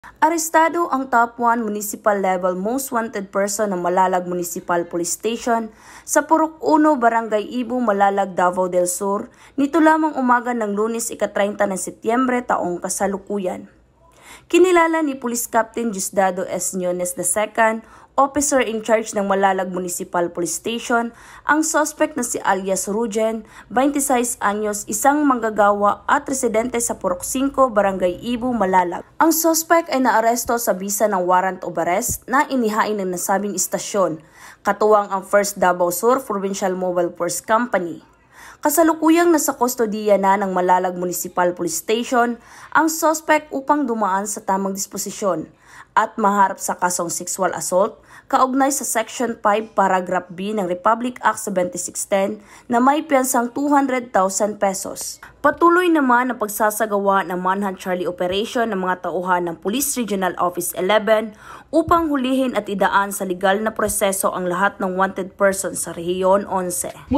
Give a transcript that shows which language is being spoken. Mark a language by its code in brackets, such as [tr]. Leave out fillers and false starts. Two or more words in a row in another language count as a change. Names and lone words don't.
[tl] Arestado ang [en] top 1 municipal level most wanted person [tl] ng Malalag Municipal Police Station sa Purok 1, Barangay Ibu, Malalag, Davao del Sur nito lamang umaga ng Lunes, ika-30 ng Setyembre taong kasalukuyan. Kinilala ni Police Captain Diosdado S. Ñones II, [en] officer in charge [tl] ng Malalag Municipal Police Station, ang suspect na si alias Rujen, 26 anyos, isang manggagawa at residente sa Purok 5, Barangay Ibu, Malalag. Ang suspect ay naaresto sa bisa ng [en] warrant of arrest [tl] na inihain ng nasabing istasyon, katuwang ang 1st Davao Sur Provincial Mobile Force Company. Kasalukuyang nasa kustodiya na ng Malalag Municipal Police Station ang suspect upang dumaan sa tamang disposisyon at maharap sa kasong [en] sexual assault [tl] kaugnay sa Section 5 Paragraph B ng Republic Act 7610 na may piyansang 200,000 pesos. Patuloy naman ang pagsasagawa ng Manhunt Charlie Operation ng mga tauhan ng Police Regional Office 11 upang hulihin at idaan sa legal na proseso ang lahat ng [en] wanted persons [tl] sa Rehiyon 11.